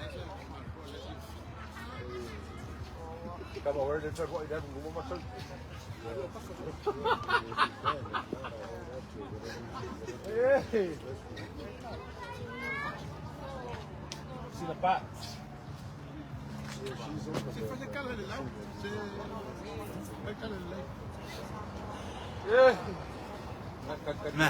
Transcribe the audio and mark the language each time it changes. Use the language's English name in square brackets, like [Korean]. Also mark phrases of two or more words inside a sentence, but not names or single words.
[English] Come on, where did you go? See the back. [Spanish] Se fue de cara del lado. Se fue de cara del lado. [English] Nah.